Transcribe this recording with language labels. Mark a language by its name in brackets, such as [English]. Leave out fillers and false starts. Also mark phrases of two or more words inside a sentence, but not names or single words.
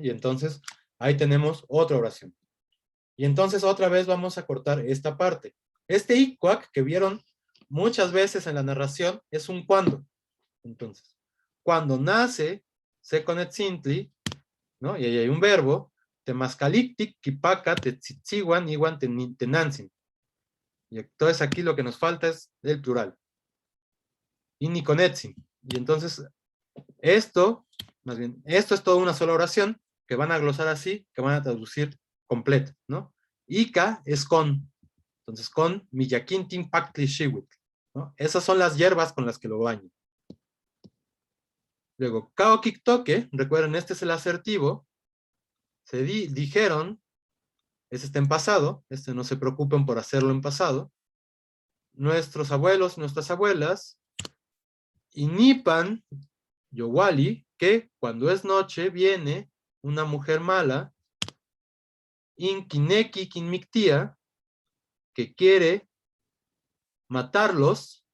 [Spanish] Y entonces ahí tenemos otra oración. Y entonces otra vez vamos a cortar esta parte. Este icuac que vieron muchas veces en la narración es un cuando. Entonces, cuando nace Seconetzintli, ¿no? Y ahí hay un verbo, [Nahuatl languages] temascalictic, kipaca, tetzitziguan, iguan, tenantzin. [Spanish] Y entonces aquí lo que nos falta es el plural. Iniconetzin. Y entonces, esto es toda una sola oración que van a glosar así, que van a traducir completa, ¿no? Ica es con. Entonces, con [Nahuatl languages] miyaquintin pactli shiwit, [Spanish] ¿no? Esas son las hierbas con las que lo baño. Luego, kaokiktoke, recuerden, este es el asertivo. Se dijeron, este está en pasado, no se preocupen por hacerlo en pasado. Nuestros abuelos, nuestras abuelas, [Nahuatl languages] inipan yowali, [Spanish] que cuando es noche viene una mujer mala, [Nahuatl languages] inkineki kinmiktia, [Spanish] que quiere matarlos.